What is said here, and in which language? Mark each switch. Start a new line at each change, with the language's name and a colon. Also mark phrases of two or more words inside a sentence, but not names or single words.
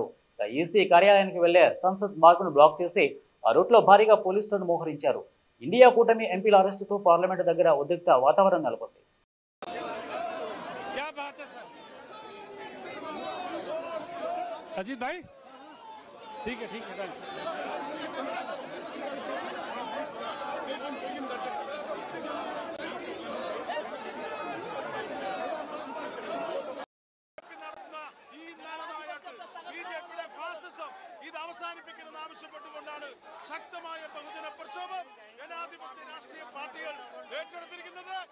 Telugu: ఈసీ కార్యాలయానికి వెళ్లే సంసద్ మార్గును బ్లాక్ చేసి ఆ రూట్లో భారీగా పోలీసులను మోహరించారు. ఇండియా కూటమి ఎంపీల అరెస్టుతో పార్లమెంటు దగ్గర ఉద్రిక్త వాతావరణం నెలకొంది.
Hindi: अजीत भाई ठीक है
Malayalam: ഇത് അവസാനിപ്പിക്കണമെന്ന് ആവശ്യപ്പെട്ടുകൊണ്ടാണ് ശക്തമായ ബഹുജന പ്രക്ഷോഭം ജനാധിപത്യ രാഷ്ട്രീയ പാർട്ടികൾ ഏറ്റെടുത്തിരിക്കുന്നത്.